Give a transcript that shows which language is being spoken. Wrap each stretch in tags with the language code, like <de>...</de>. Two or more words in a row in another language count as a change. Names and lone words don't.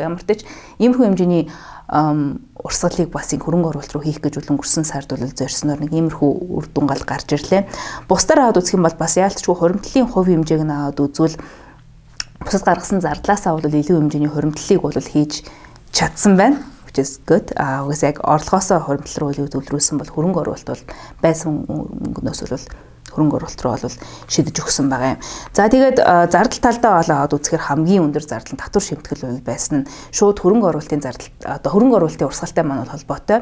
<mn>Ямар ч тач иймэрхүү хэмжээний урсгалыг бас хөрөнгө оруулалт руу хийх гэж өнгөрсөн сард бол зорьсноор нэг иймэрхүү үр дүн гал гарч ирлээ. Бусдаар аваад үзэх юм бол бас яалтчгүй хуримтлалын хувь хэмжээг нь аваад үзвэл бусад гаргасан зардлаасаа бол илүү хэмжээний хуримтлалыг бол хийж чадсан байна.</mn> <en>Which is good.</en> <mn>Угсаа яг орлогоосоо хуримтлал руу төвлөрүүлсэн бол хөрөнгө оруулалт бол байсан мөнгнөөс бол хөрөнгө оруулалт руу бол шидэж өгсөн байгаа юм. За тэгээд зардал талдаа аваад үзэхээр хамгийн өндөр зардал нь татвар шимтгэл бол байсан нь шууд хөрөнгө оруулалтын зардал одоо хөрөнгө оруулалтын урсгалтай маань бол холбоотой.</mn>